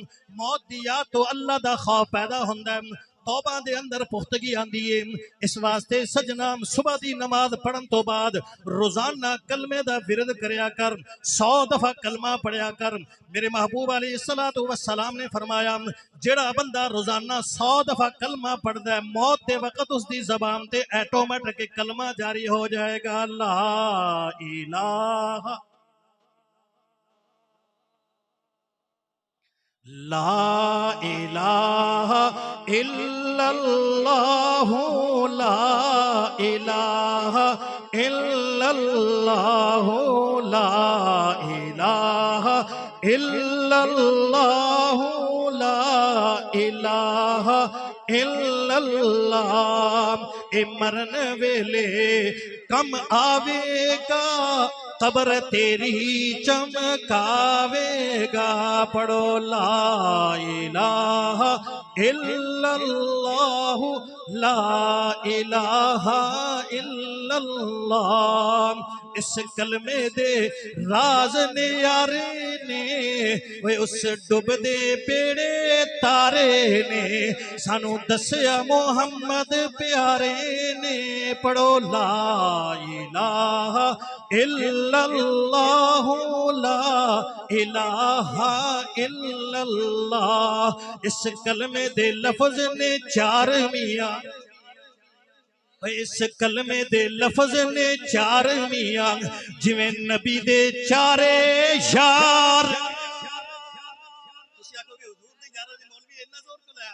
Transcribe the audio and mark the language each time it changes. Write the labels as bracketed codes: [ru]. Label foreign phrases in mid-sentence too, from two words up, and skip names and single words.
[pa] موت دی یاد تو اللہ دا خوف پیدا ہوندا ہے، توبہ دے اندر پختگی آندی ہے. اس واسطے سجنا صبح دی نماز پڑھن تو بعد روزانہ کلمے دا ورد کریا کر، 100 دفعہ کلمہ پڑھیا کر. میرے محبوب [ar] عليه الصلاة والسلام [pa] نے فرمایا جیہڑا بندہ روزانہ 100 دفعہ کلمہ پڑھدا ہے, [ur] موت کے وقت اس کی زبان تے آٹومیٹک کلمہ جاری ہو جائے گا, [ar] لا إله لا إله إلا الله لا إله إلا الله لا إله إلا الله لا إله إلا الله. [pa] اے مرن ویلے کم آوے گا، قبر تیری چمکاوے گا. [ar] पढ़ो لا إله إلا الله لا إله إلا الله. [pa] اس کلمے دے راز نے یارے نے، وے اس ڈبدے بیڑے تارے نے، سانوں دسیا محمد پیارے نے. [ar] पढ़ो لا إله إلا الله لا إله إلا الله. [pa] اس کلمے دے لفظ نے چار میاں، اس کلمے دے لفظ نے چار میاں، جیویں نبی دے چارے یار. تسی آکھو گے حضور دے یاراں دے مولوی انا زور کیوں لایا?